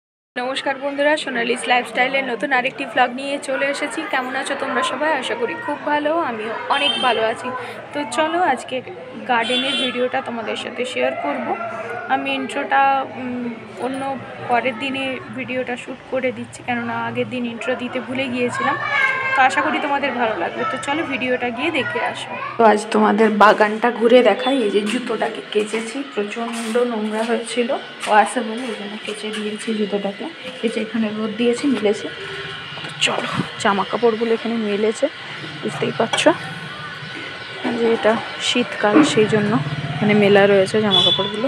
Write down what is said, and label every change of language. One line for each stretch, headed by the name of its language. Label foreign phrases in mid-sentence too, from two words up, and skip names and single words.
Bangla: নমস্কার বন্ধুরা সোনালিস লাইফস্টাইলের নতুন আরেকটি ভ্লগ নিয়ে চলে এসেছি। কেমন আছো তোমরা সবাই? আশা করি খুব ভালো, আমিও অনেক ভালো আছি। তো চলো আজ কে গার্ডেনের ভিডিওটা তোমাদের সাথে শেয়ার করব। আমি ইন্ট্রোটা অন্য পরের দিনে ভিডিওটা শুট করে দিচ্ছি কেননা আগের দিন ইন্ট্রো দিতে ভুলে গিয়েছিলাম। তো আশা করি তোমাদের ভালো লাগবে। তো চলো ভিডিওটা গিয়ে দেখে আসো। তো আজ তোমাদের বাগানটা ঘুরে দেখাই। এই যে জুতোটাকে কেচেছি, প্রচন্ড নোংরা হয়েছিল, ও আসে বলে এই জন্য কেচে দিয়েছি জুতোটাকে। কেচে এখানে রোদ দিয়েছি, মিলেছে। তো চলো জামা কাপড়গুলো এখানে মেলেছে, বুঝতেই পারছো যে এটা শীতকাল, সেই জন্য এখানে মেলা রয়েছে জামা কাপড়গুলো।